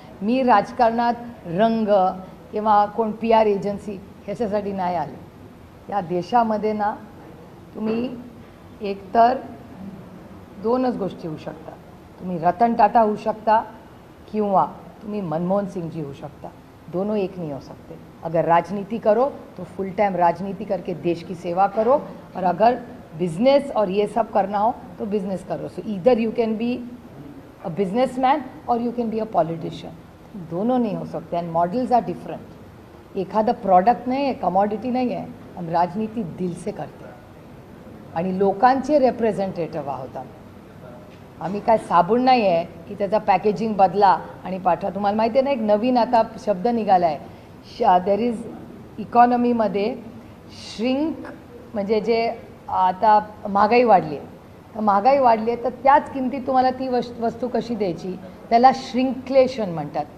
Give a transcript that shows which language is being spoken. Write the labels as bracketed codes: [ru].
[mr] मी राजकारणात रंग किंवा कोण PR एजन्सी ह्याच्यासाठी नाही आले। या देशामध्ये ना तुम्ही एकतर दोनच गोष्टी होऊ शकता, तुम्ही रतन टाटा होऊ शकता किंवा तुम्ही मनमोहन सिंह जी [hi] हो सकता, दोनों एक नहीं हो सकते। अगर राजनीति करो तो फुल टाइम राजनीति करके देश की सेवा करो, और अगर बिजनेस और ये सब करना हो तो बिजनेस करो। [en] so either you can be a businessman और you can be a politician, [hi] दोनों नहीं हो सकते। [en] And models are different. [mr] एखादा प्रॉडक्ट नाही आहे, कमॉडिटी नाही आहे, [hi] हम राजनीति दिल से करते हैं [mr] आणि लोकांचे रिप्रेझेंटेटिव्ह आहोत आम्ही काय साबून नाही आहे की त्याचा पॅकेजिंग बदला आणि पाठवा। तुम्हाला माहिती आहे ना, एक नवीन आता शब्द निघाला आहे, देर इज इकॉनॉमीमध्ये श्रिंक, म्हणजे जे आता महागाई वाढली आहे, तर महागाई वाढली आहे तर त्याच किमतीत तुम्हाला ती वस्तू कशी द्यायची, त्याला श्रिंकलेशन म्हणतात।